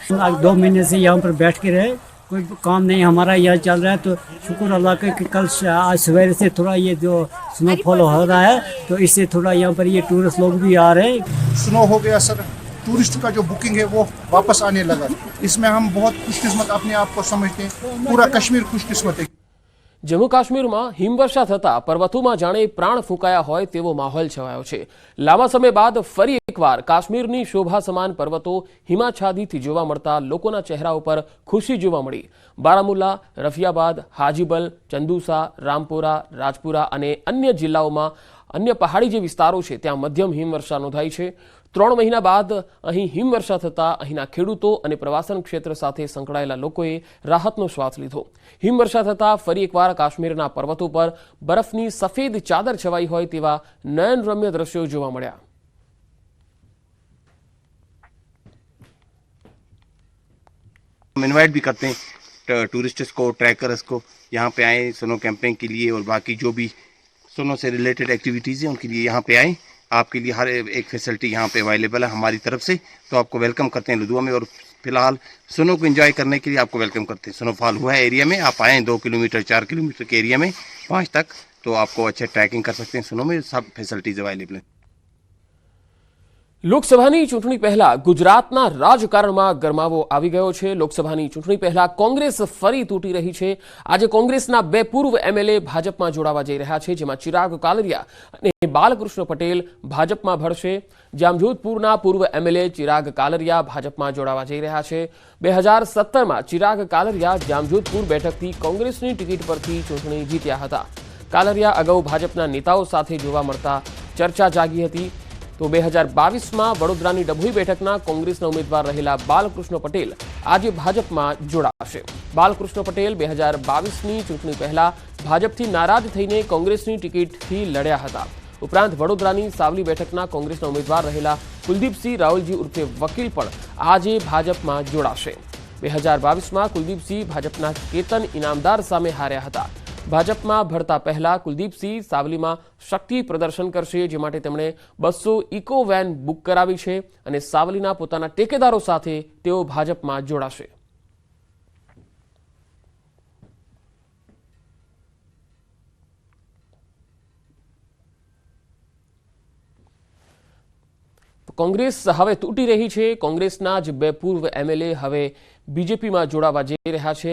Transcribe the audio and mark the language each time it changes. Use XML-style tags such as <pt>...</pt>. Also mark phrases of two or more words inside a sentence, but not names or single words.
<hi>2 महीने से यहाँ पर बैठ के रहे, कोई काम नहीं हमारा यह चल रहा है, तो शुक्र अल्लाह का कि कल आज सवेरे से थोड़ा ये जो स्नोफॉल हो रहा है तो इससे थोड़ा यहाँ पर ये टूरिस्ट लोग भी आ रहे हैं। स्नो हो गया सर, टूरिस्ट का जो बुकिंग है वो वापस आने लगा। इसमें हम बहुत खुशकिस्मत अपने आप को समझते हैं, पूरा कश्मीर खुशकिस्मत है।</hi> <gu>જમ્મુ કાશ્મીરમાં હિમવર્ષા થતા પર્વતો જાણે પ્રાણ ફૂંકાયા હોય તેવો માહોલ છવાયો છે। લાંબા સમય બાદ ફરી એકવાર કાશ્મીરની શોભા સમાન પર્વતો હિમાચ્છાદિતથી જોવા મળતા લોકોના ચહેરાઓ પર ખુશી જોવા મળી। બારામુલ્લા, રફિયાબાદ, હાજીબલ, ચંદૂસા, રામપુરા, રાજપુરા અને અન્ય જિલ્લાઓમાં અન્ય પહાડી જે વિસ્તારો છે ત્યાં મધ્યમ હિમવર્ષા નોંધાઈ છે। 3 મહીના બાદ અહીં હિમવર્ષા થતા અહીંના ખેડૂતો અને પ્રવાસન ક્ષેત્ર સાથે સંકળાયેલા લોકોએ રાહતનો શ્વાસ લીધો। હિમવર્ષા થતા ફરી એકવાર કાશ્મીરના પર્વતો પર બરફની સફેદ ચાદર છવાઈ હોય તેવા નયનરમ્ય દ્રશ્યો જોવા મળ્યા।</gu> <hi>हम इनवाइट भी करते हैं टूरिस्ट्स को, ट्रैकर्स को, यहाँ पे आए</hi> <en>snow camping</en> <hi>के लिए और बाकी जो भी स्नो से</hi> <en>related activities</en> <hi>हैं उनके लिए यहाँ पे आए। आपके लिए हर एक फैसिलिटी यहाँ पे अवेलेबल है हमारी तरफ से, तो आपको वेलकम करते हैं लुधियाना में। और फिलहाल स्नो को एंजॉय करने के लिए आपको वेलकम करते हैं। स्नोफॉल हुआ है एरिया में, आप आएँ 2 किलोमीटर 4 किलोमीटर के एरिया में 5 तक, तो आपको अच्छे ट्रैकिंग कर सकते हैं। स्नो में सब</hi> <en>facilities available</en> <hi>है।</hi> <gu>લોકસભાની ચૂંટણી પહેલા ગુજરાતના રાજકારણમાં ગરમાવો આવી ગયો છે। લોકસભાની ચૂંટણી પહેલા કોંગ્રેસ ફરી તૂટી રહી છે। આજે કોંગ્રેસના 2 પૂર્વ એમએલએ ભાજપમાં જોડાવા જઈ રહ્યા છે, જેમાં ચિરાગ કાલરિયા અને બાલકૃષ્ણ પટેલ ભાજપમાં ભળશે। જામજોધપુરના પૂર્વ એમએલએ ચિરાગ કાલરિયા ભાજપમાં જોડાવા જઈ રહ્યા છે। 2017માં ચિરાગ કાલરિયા જામજોધપુર બેઠકથી કોંગ્રેસની ટિકિટ પરથી ચૂંટણી જીત્યા હતા। કાલરિયા અગાઉ ભાજપના નેતાઓ સાથે જોવા મળતા ચર્ચા જાગી હતી। તો 2022 में વડોદરાની ડભોઈ બેઠકના કોંગ્રેસના ઉમેદવાર રહેલા બાલકૃષ્ણ પટેલ આજ ભાજપ में જોડાશે। બાલકૃષ્ણ પટેલ 2022 ની ચૂંટણી પહેલા ભાજપથી નારાજ થઈને કોંગ્રેસની ટિકિટથી લડ્યા હતા। ઉપરાંત વડોદરાની સાવલી બેઠકના કોંગ્રેસના ઉમેદવાર રહેલા કુલદીપસિંહ રાહુલજી ઉર્ફે વકીલ પણ આજ ભાજપ में જોડાશે। 2022 में કુલદીપસિંહ ભાજપના કેતન ઇનામદાર સામે હાર્યા હતા। ભાજપ में ભરતા પહેલા કુલદીપસિંહ સાવલી में શક્તિ પ્રદર્શન કરશે, જે માટે તેમણે 200 ઇકો વેન બુક કરાવી છે અને સાવલીના પોતાના ટેકેદારો સાથે તેઓ ભાજપ में જોડાશે। કોંગ્રેસ હવે તૂટી રહી છે। કોંગ્રેસના જ 2 પૂર્વ એમએલએ હવે બીજેપીમાં જોડાવા જઈ રહ્યા છે।</gu>